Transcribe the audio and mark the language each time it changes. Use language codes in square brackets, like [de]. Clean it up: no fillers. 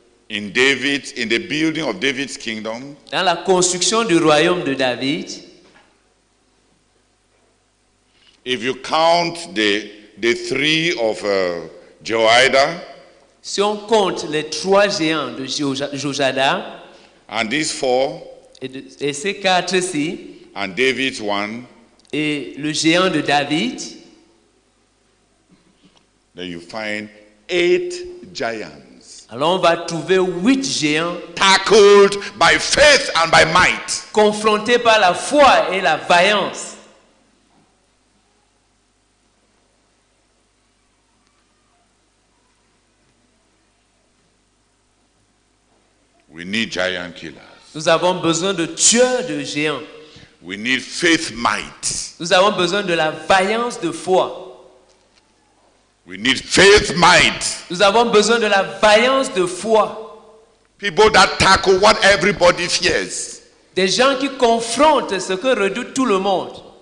[en] In the building of David's kingdom, [fr] Dans la construction du royaume de David, [en] if you count the three of Jehoiada, [fr] si on compte les 3 géants de Jojada [en] and these four, [fr] et ces 4-ci, [en] and David's one, [fr] et le géant de David, [en] then you find 8 giants. [fr] alors on va trouver 8 géants [en] Tackled by faith and by might. [fr] confrontés par la foi et la vaillance. [en] We need giant killers. [fr] Nous avons besoin de tueurs de géants. [en] We need faith might. [fr] Nous avons besoin de la vaillance de foi. [en] We need faith might. [fr] Nous avons besoin de la vaillance de foi. [en] People that tackle what everybody fears. [fr] Des gens qui confrontent ce que redoute tout le monde.